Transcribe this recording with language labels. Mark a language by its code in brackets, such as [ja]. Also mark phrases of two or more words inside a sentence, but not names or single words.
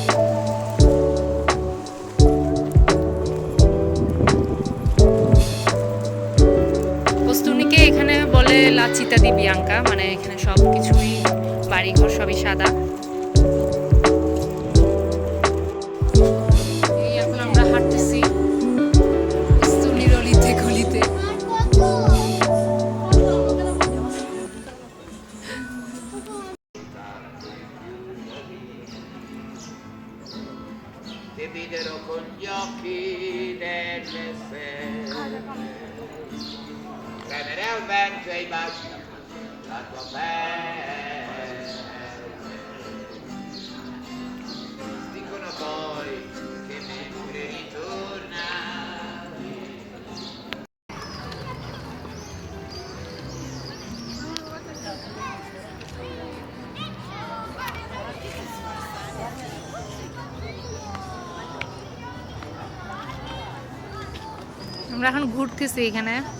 [bn] বস্তুনিকে এখানে বলে [it] la città di bianca, [bn] মানে এখানে সব কিছুই বাড়িঘর সবই সাদা। এই এখন আমরা হাঁটতেছি বস্তুনির অলিতে গলিতে। [it] Ti videro con gli occhi delle stelle, premere al vento e i baci la tua pelle. Dicono poi che mentre ritornavi [bn] আমরা এখন ঘুরতেছি এখানে।